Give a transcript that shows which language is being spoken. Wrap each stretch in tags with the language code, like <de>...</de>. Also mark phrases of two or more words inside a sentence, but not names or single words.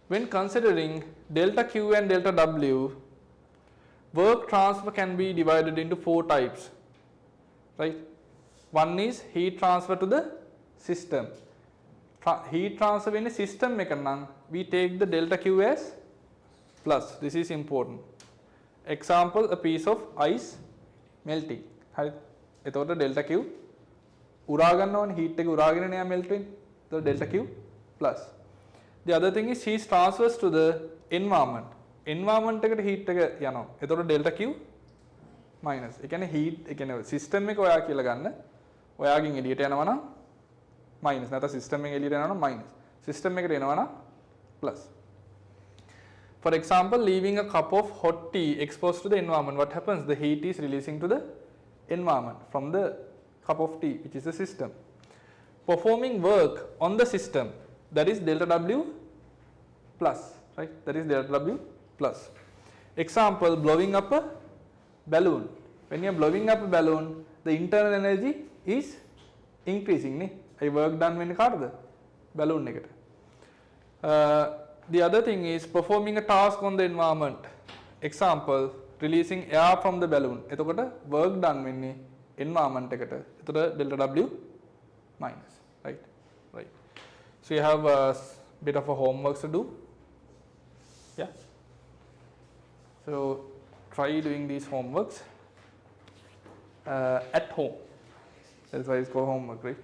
<en>When considering delta Q and delta W, work transfer can be divided into 4 types, right? One is heat transfer to the system. Heat transfer in a system එකනම් we take the delta Q as plus. This is important. Example, a piece of ice melting.</en> <si>හරි. එතකොට</si> <en>delta Q</en> <si>උරා ගන්න ඕනේ, heat එක උරාගෙන නේ melt වෙන්නේ.</si> <en>එතකොට delta Q plus. The other thing is heat transfers to the environment. Environment එකට heat</en> <si>එක යනවා. එතකොට</si> <en>delta Q minus.</en> <si>ඒ කියන්නේ heat ඒ කියන්නේ system එක ඔයා කියලා ගන්න. ඔයාගෙන් එළියට යනවා නම් minus. නැත්නම් system එකෙන් එළියට යනවා නම් minus. System එකට එනවා නම් plus.</si> <en>For example, leaving a cup of hot tea exposed to the environment, what happens? The heat is releasing to the environment from the cup of tea, which is the system. Performing work on the system, that is delta W plus, right? That is delta W plus. Example, blowing up a balloon. When you are blowing up a balloon, the internal energy is increasing. I work done when the balloon negative. The other thing is performing a task on the environment. Example, releasing air from the balloon. එතකොට work done වෙන්නේ environment</en> <si>එකට. එතකොට</si> <en>delta W minus, right? Right. So you have a bit of a homework to do. Yeah. So try doing these homeworks at home. That's why it's called homework, right?</en>